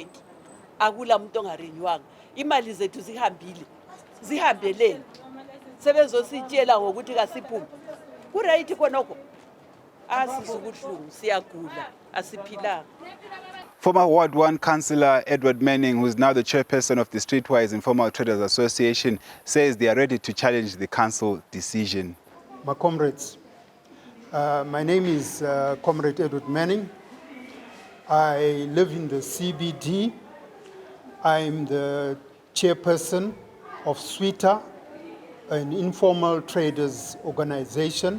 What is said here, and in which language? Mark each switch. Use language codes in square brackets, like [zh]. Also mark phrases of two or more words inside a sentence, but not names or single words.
[nd] Akula umuntu ongarenewanga. Imali zethu zihambile. Zihambeleni. Sebezositshela ngokuthi kasiphume. Kuright khonoko. Asisukuhlungu siyagula asiphilanga. [en] Former Ward 1 Councillor Edward Manning, who is now the chairperson of the Streetwise Informal Traders Association, says they are ready to challenge the council decision. My comrades, my name is Comrade Edward Manning. I live in the CBD. I'm the chairperson of SWITA, an informal traders organization.